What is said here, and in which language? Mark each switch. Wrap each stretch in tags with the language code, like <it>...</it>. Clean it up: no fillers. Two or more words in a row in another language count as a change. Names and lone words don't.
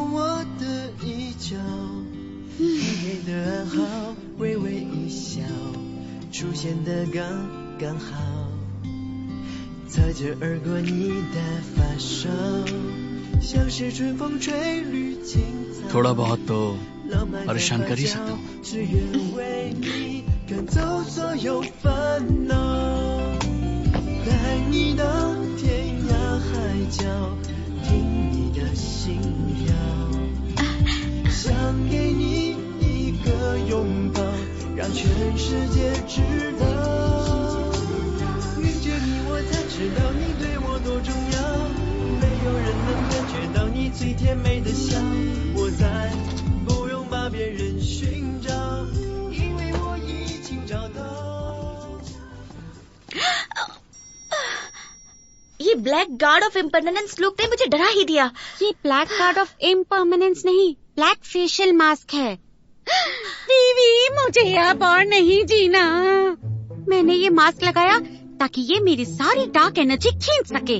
<zh>我的衣角，你给的暗号，微微一笑，出现的刚刚好，擦着而过你的发梢，像是春风吹绿青草。</zh> <hi>थोड़ा बहुत तो परेशान कर ही सकता हूँ।</hi> <zh>只愿为你赶走所有烦恼，带你到天涯海角，听你的心跳，想给你一个拥抱，让全世界知道，遇见你我才知最甜美的笑，我再不用把别人寻找，因为我已经找到。</zh> <hi>ये</hi> <en>black guard of impermanence look</en> <hi>ने मुझे डरा ही दिया। ये</hi> <en>black guard of impermanence</en> <hi>नहीं,</hi> <en>black facial mask</en> <hi>है। वीवी, मुझे अब और नहीं जीना। मैंने ये मास्क लगाया ताकि ये मेरी सारी</hi> <en>dark energy</en> <hi>खींच सके।</hi>